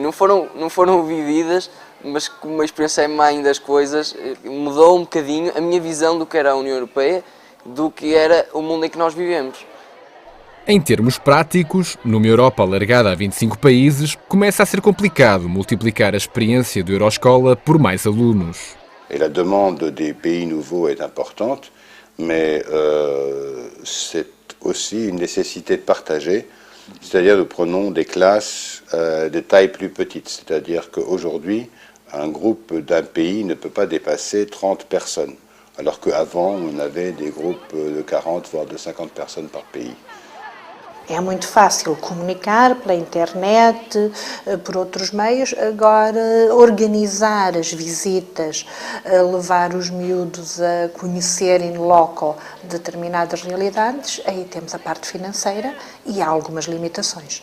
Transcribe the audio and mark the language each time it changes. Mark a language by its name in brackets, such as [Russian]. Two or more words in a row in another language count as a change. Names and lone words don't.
[Portuguese] Não foram vividas, mas como uma experiência é mãe das coisas, mudou um bocadinho a minha visão do que era a União Europeia, do que era o mundo em que nós vivemos. Em termos práticos, numa Europa alargada a 25 países, começa a ser complicado multiplicar a experiência do Euroscola por mais alunos. [French] Et la demande des pays nouveaux est importante, mais c'est aussi une nécessité de partager, c'est-à-dire nous prenons des classes de taille plus petite, c'est-à-dire qu'aujourd'hui, un groupe d'un pays ne peut pas dépasser 30 personnes, alors qu'avant, on avait des groupes de 40, voire de 50 personnes par pays. [Portuguese] É muito fácil comunicar pela internet, por outros meios. Agora, organizar as visitas, levar os miúdos a conhecerem in loco determinadas realidades, aí temos a parte financeira e há algumas limitações.